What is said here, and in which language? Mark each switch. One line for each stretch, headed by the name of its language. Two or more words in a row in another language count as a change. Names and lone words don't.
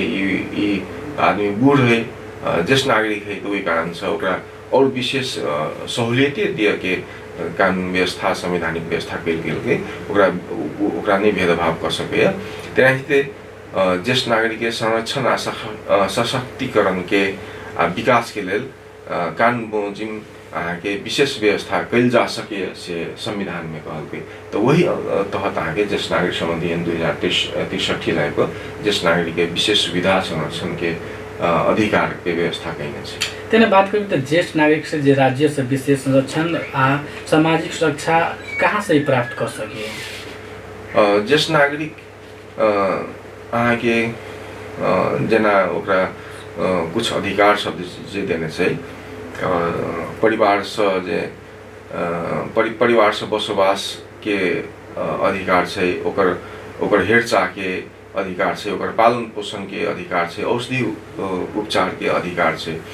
Maithili: ई आदमी बूढ़ है, ज्येष्ठ नागरिक है, तो ओहि कारण से ओकरा और विशेष सहूलियतें दिए के कानून व्यवस्था संवैधानिक व्यवस्था कयल गेल के ओकरा नहीं भेदभाव कर सके। तेनाहिते ज्येष्ठ नागरिक के संरक्षण आ सशक्तिकरण के विकास के लेल कानून बमोजिम अहाँके विशेष व्यवस्था कयल जा सके से संविधान में कहलकै। तो वही तहत अहाँके ज्येष्ठ नागरिक संबंधी ऐन 2063 लाई को ज्येष्ठ नागरिक के विशेष सुविधा संरक्षण के अधिकार के व्यवस्था कयने छै। तेना बात करी तो ज्येष्ठ नागरिक से जे राज्य से विशेष संरक्षण आ सामाजिक सुरक्षा कहाँ से प्राप्त कर सके। ज्येष्ठ नागरिक अहाँके जेना ओकरा कुछ अधिकार सब जे देने छै, परिवार से जे परिवार से बसोबास के अधिकार छै, ओकर हेरचाह के अधिकार छै, ओकर पालन पोषण के अधिकार छै, औषधि उपचार के अधिकार छै।